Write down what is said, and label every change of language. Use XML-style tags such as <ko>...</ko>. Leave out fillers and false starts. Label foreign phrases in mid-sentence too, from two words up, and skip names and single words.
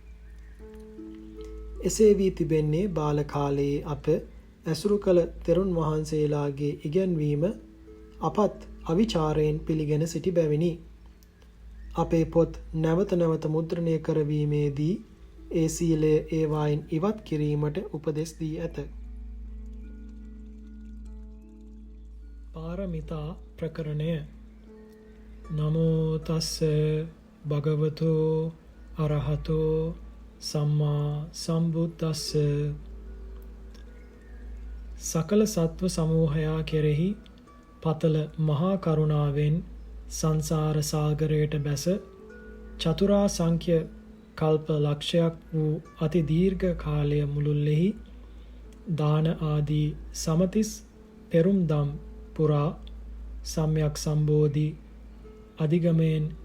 <si>එසේ වී තිබෙන්නේ බාල කාලයේ අප ඇසුරු කළ තෙරුන් වහන්සේලාගේ ඉගැන්වීම අපත් අවිචාරයෙන් පිළිගෙන සිටි බැවිනි. අපේ පොත් නැවත නැවත මුද්‍රණය කරවීමේදී ඒ සීලය ඒවායින් ඉවත් කිරීමට උපදෙස් දී ඇත. පාරමිතා ප්‍රකරණය.</si> <pi>නමෝ තස්ස භගවතෝ අරහතෝ සම්මා සම්බුද්දස්ස.</pi> <si>සකල සත්ව සමූහයා කෙරෙහි පතල මහා කරුණාවෙන් සංසාර සාගරයට බැස චතුරා සංඛ්‍ය කල්ප ලක්ෂයක් වූ අති දීර්ඝ කාලය මුළුල්ලෙහි දාන ආදී සමතිස් පෙරුම් දම් පුරා සම්‍යක් සම්බෝධි අධිගමයෙන්</si>